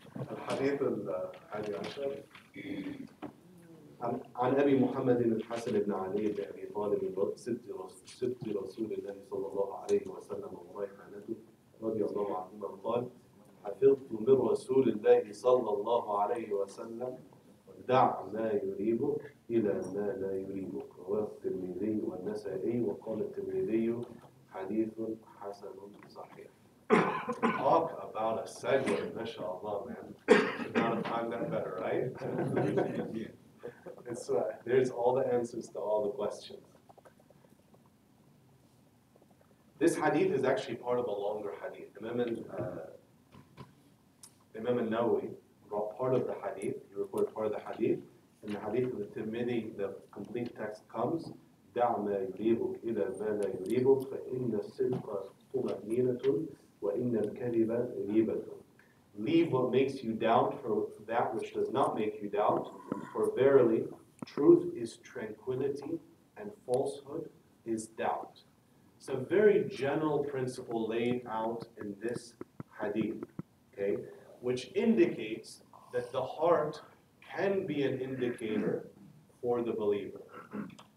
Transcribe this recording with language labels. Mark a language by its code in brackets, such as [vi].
[ar] الحديث الحادي عشر عن أبي محمد الحسن بن علي بن أبي طالب سبط رسول الله صلى الله عليه وسلم وريحانته رضي الله عنهما قال حفظت من رسول الله صلى الله عليه وسلم دع ما يريبك إلى ما لا يريبك رواه الترمذي والنسائي وقال الترمذي حديث حسن صحيح. [en] Talk about a segue, mashallah, man. Should not have timed that better, right? There's all the answers to all the questions. This hadith is actually part of a longer hadith. Imam al-Nawawi brought part of the hadith. He recorded part of the hadith. In the hadith of the Tirmidhi, the complete text comes, [ar] دع ما يريبك إلى ما لا يريبك فإن الصدق طمأنينة وإن الكذب ريبة. [en] Leave what makes you doubt for that which does not make you doubt, for verily truth is tranquility and falsehood is doubt. It's a very general principle laid out in this hadith, okay, which indicates that the heart can be an indicator for the believer.